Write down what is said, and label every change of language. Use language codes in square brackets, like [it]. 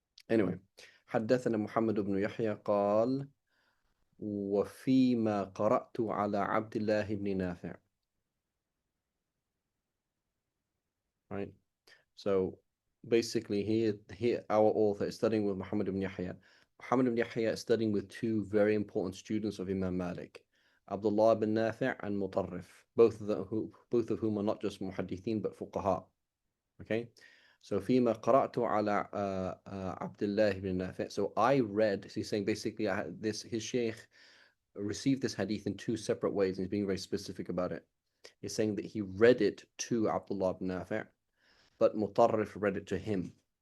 [ar] Anyway, حدثنا محمد بن يحيى قال وفيما قرأت على عبد الله بن نافع. [en] Right. So basically here our author is studying with Muhammad ibn Yahya. Muhammad ibn Yahya is studying with two very important students of Imam Malik, Abdullah ibn Nafi' and Mutarrif, both of whom are not just muhaddithin but fuqaha. [ar] Okay, so فيما قرأت على عبد الله بن نافع. [en] So I read. So he's saying basically his sheikh received this hadith in two separate ways, and he's being very specific about it. He's saying that he read it to Abdullah ibn Nafi', but Mutarrif read it to him.